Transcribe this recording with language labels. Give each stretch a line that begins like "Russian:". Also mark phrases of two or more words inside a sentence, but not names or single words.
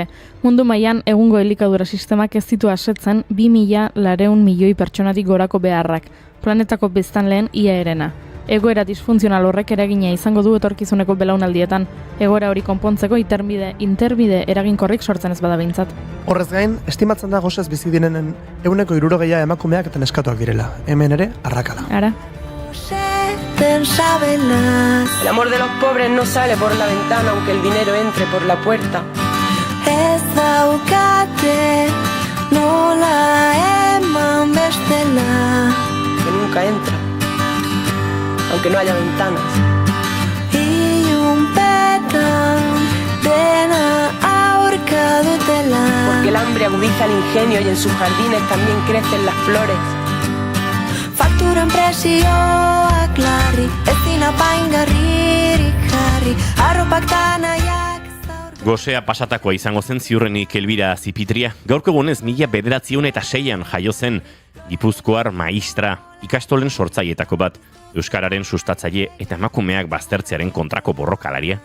Basque: Mundu mailan egungo elikadura sistemak ez ditu asetzen 2.200 milioi pertsonatik gorako beharrak, planetako biztanleen ia erena. Egoera disfuntzional horrek eragina izango du etorkizuneko belaunaldietan. Egoera hori konpontzeko interbide eraginkorrik sortzen ez bada behintzat. Horrez gain, estimatzen da gosez bizi direnen 160 emakumeak eta neskatoak direla. Hemen ere, arrakala. Ara.
Spanish: El amor de los pobres no sale por la ventana aunque el dinero entre por la puerta.
Basque: Ez daukate nola eman bestela,
Spanish: Que nunca entra, aunque no haya ventanas.
Basque: ilunpetan dena aurka dutela.
Spanish: Porque el hambre agudiza el ingenio y en sus jardines también crecen las flores.
Basque: Fakturan presioak larri, ezin apaingarririk jarri, arropak tanaiak zaur. Gosea pasatakoa izango zen ziurrenik Elbira Zipitria. Gaurko egunez 1906an jaio zen Gipuzkoar maistra, ikastolen sortzailetako bat, euskararen sustatzaile eta emakumeak baztertzearen kontrako borrokalaria.